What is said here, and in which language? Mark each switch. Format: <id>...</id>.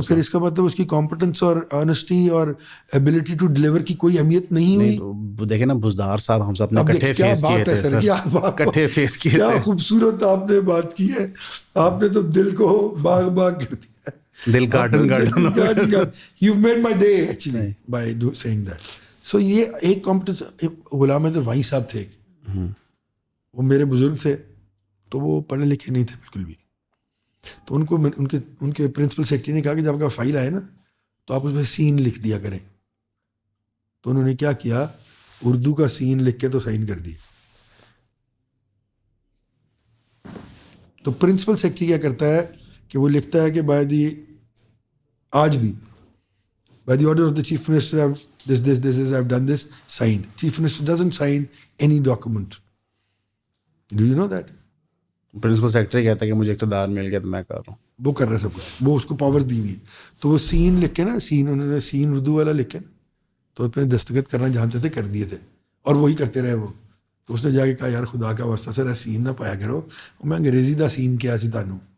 <ur>تو پھر اس کا مطلب اس کی کمپٹنس اور آنیسٹی اور ایبلٹی ٹو ڈیلیور کی کوئی اہمیت نہیں ہوئی. دیکھیں نا بزدار صاحب, ہم سب نے اکٹھے فیس کیے تھے سر, اکٹھے فیس کیے تھے. کیا خوبصورت آپ نے بات کی ہے, آپ نے تو دل کو باغ باغ کر دیا, دل garden.</ur> <en>You've made my day actually by saying that.</en> <ur>سو یہ ایک کمپٹیشن. غلام حیدر وہیں صاحب تھے, وہ میرے بزرگ تھے, تو وہ پڑھے لکھے نہیں تھے بالکل بھی. تو ان کو ان کے پرنسپل سیکرٹری نے کہا کہ جب آپ کا فائل آئے نا تو آپ اس میں سین لکھ دیا کریں. تو انہوں نے کیا کیا, اردو کا سین لکھ کے تو سائن کر دی. تو پرنسپل سیکرٹری کیا کرتا ہے کہ وہ لکھتا ہے کہ آج بھی</ur> <en>by the order of the chief minister I've done this, signed. Chief minister doesn't sign any document. Do you know that?</en> <ur>Principal secretary کہتا ہے کہ مجھے اقتدار مل گیا تو میں کر رہا ہوں. وہ کر رہا ہے سب کچھ, وہ اس کو پاور دی ہوئی ہے. تو وہ سین لکھ کے نا, سین انہوں نے سین اردو والا لکھ کے نا, تو اپنے دستخط کرنا جانتے تھے, کر دیے تھے, اور وہی کرتے رہے وہ. تو اس نے جا کے کہا یار خدا کا واسطہ سر سین نہ پایا کرو,</ur> <pa>میں انگریزی دا سین کیا سی تانوں,</pa>